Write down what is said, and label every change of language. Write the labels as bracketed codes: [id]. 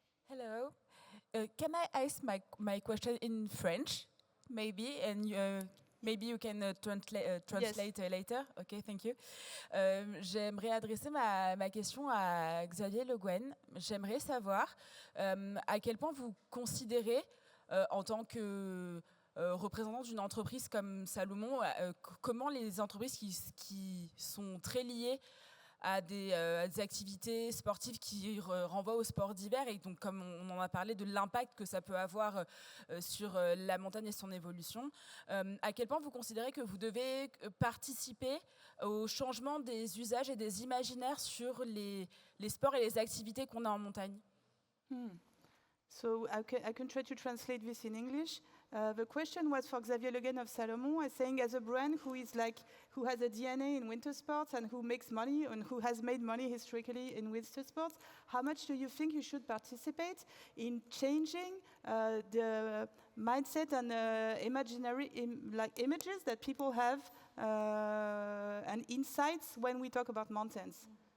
[en] Hello. Can I ask my question in French, maybe, and maybe you can translate later. Okay, thank you. [fr] J'aimerais adresser ma question à Xavier Le Guen. J'aimerais savoir à quel point vous considérez, en tant que représentant d'une entreprise comme Salomon, comment les entreprises qui sont très liées à des activités sportives qui renvoient au sport d'hiver, et donc comme on en a parlé de l'impact que ça peut avoir sur la montagne et son évolution, à quel point vous considérez que vous devez participer au changement des usages et des imaginaires sur les sports et les activités qu'on a en montagne? [en] So I can try to translate this in English. The question was for Xavier Le Guen of Salomon, saying as a brand who has a DNA in winter sports and who makes money and who has made money historically in winter sports, how much do you think you should participate in changing the mindset and imaginary images that people have and insights when we talk about mountains?